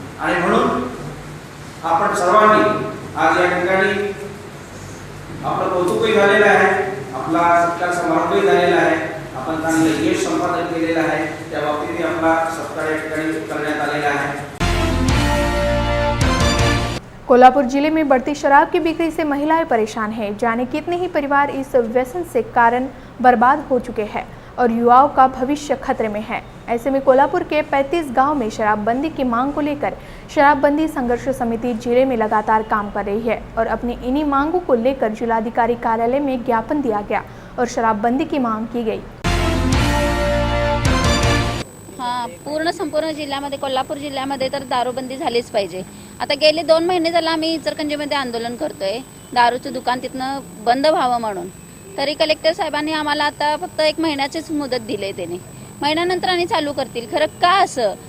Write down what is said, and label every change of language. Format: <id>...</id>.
<mr>आणि म्हणून आपण सर्वांनी आज या ठिकाणी आपलं कौतुकही झालेलं आहे, आपला सत्कार समारंभही झालेला आहे, आपण चांगलं यश संपादन केलेलं आहे, त्या बाबतीत आपला सत्कार या ठिकाणी करण्यात आलेला आहे।</mr> <hi>कोल्हापुर जिले में बढ़ती शराब की बिक्री से महिलाएं परेशान हैं। जाने कितने ही परिवार इस व्यसन से कारण बर्बाद हो चुके हैं और युवाओं का भविष्य खतरे में है। ऐसे में कोल्हापुर के 35 गांव में शराबबंदी की मांग को लेकर शराबबंदी संघर्ष समिति जिले में लगातार काम कर रही है और अपनी इन्हीं मांगों को लेकर जिलाधिकारी कार्यालय में ज्ञापन दिया गया और शराबबंदी की मांग की गई।</hi> <mr>पूर्ण संपूर्ण जिल्ह्यामध्ये, कोल्हापूर जिल्ह्यामध्ये तर दारूबंदी झालीच पाहिजे। आता गेले 2 महिने झाला आम्ही इचलकरंजीमध्ये आंदोलन करतोय दारूचं दुकान तिथनं बंद व्हावं म्हणून। तरी कलेक्टर साहेबांनी आम्हाला आता फक्त 1 महिन्याचीच मुदत दिली, त्याने महिन्यानंतर आणि चालू करतील। खरं का असं?</mr>